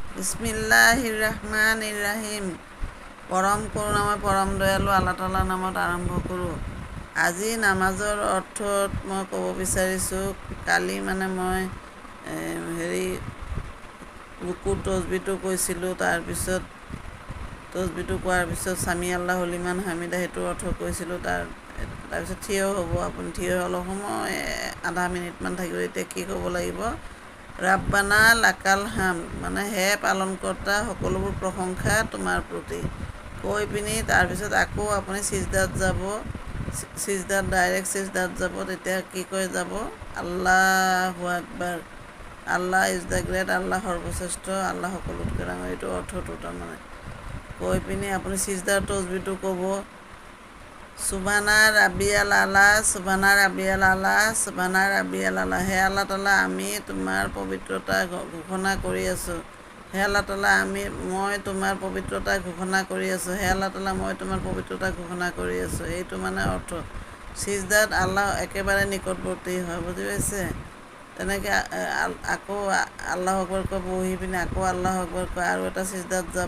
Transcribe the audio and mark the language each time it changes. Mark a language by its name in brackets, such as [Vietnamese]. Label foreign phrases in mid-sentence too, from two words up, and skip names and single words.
[Arabic] بسم الله الرحمن الرحيم. [Assamese] পৰম কৰুণাময় পৰম দয়ালু আল্লাহ তাআলাৰ নামত আৰম্ভ কৰোঁ। আজি নামাজৰ অৰ্থত মই ক'ব বিচাৰিছোঁ, কালি মই ৰুকুৰ তছবিহটো কৈছিলোঁ। তাৰপিছত তছবিহটো কোৱাৰ পিছত [Arabic] سمع الله لمن حمده [Assamese] সেইটোৰ অৰ্থ কৈছিলোঁ। তাৰপিছত থিয় হ'ব। আপুনি থিয় অলপ সময় আধা মিনিটমান থাকিব। এতিয়া কি ক'ব লাগিব? [Arabic] ربنا لك الحمد, [Assamese] হে পালনকৰ্তা, সকলোবোৰ প্ৰশংসা তোমাৰ প্ৰতি, কৈ পিনি তাৰপিছত আকৌ আপুনি চিজদাত যাব। ডাইৰেক্ট চিজদাত যাব। তেতিয়া কি কৈ যাব? [Arabic] الله أكبر, [English] Allah is the great, [Assamese] আল্লাহ সৰ্বশ্ৰেষ্ঠ, আল্লাহ সকলোতকৈ ডাঙৰ। এইটো অৰ্থটো কৈ পিনি আপুনি চিজদাৰ তছবিহটো ক'ব। [Arabic] سبحان ربي الأعلى سبحان ربي الأعلى سبحان ربي الأعلى. [Assamese] হে আল্লাহ তাআলা, আমি তোমাৰ পবিত্ৰতা ঘোষণা কৰি আছোঁ। হে আল্লাহ তাআলা, মই তোমাৰ পবিত্ৰতা ঘোষণা কৰি আছোঁ। হে আল্লাহ তাআলা, মই তোমাৰ পবিত্ৰতা ঘোষণা কৰি আছোঁ। এইটো অৰ্থ। চিজদাত আল্লাহ একেবাৰে নিকটৱৰ্তী হয়, বুজি পাইছে? তেনেকৈ আকৌ [Arabic] الله أكبر [Assamese] কৈ বহি পিনি আকৌ [Arabic] الله أكبر [Assamese] কৈ আৰু এটা চিজদাত যাব।